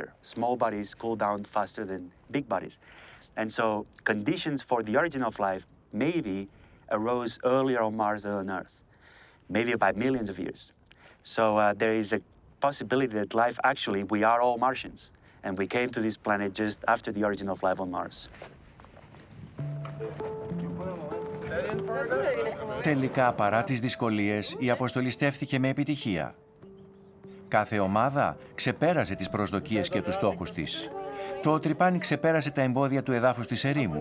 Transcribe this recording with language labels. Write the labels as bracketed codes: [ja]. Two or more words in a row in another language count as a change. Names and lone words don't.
[en] Small bodies cool down faster than big bodies. And so conditions for the origin of life maybe arose earlier on Mars than on Earth, maybe by millions of years. So there is a possibility that life, actually, we are all Martians, and we came to this planet just after the origin of life on Mars. [el] Τελικά, παρά τις δυσκολίες, η αποστολή στέφθηκε με επιτυχία. Κάθε ομάδα ξεπέρασε τις προσδοκίες και τους στόχους της. Το τρυπάνι ξεπέρασε τα εμπόδια του εδάφους της ερήμου.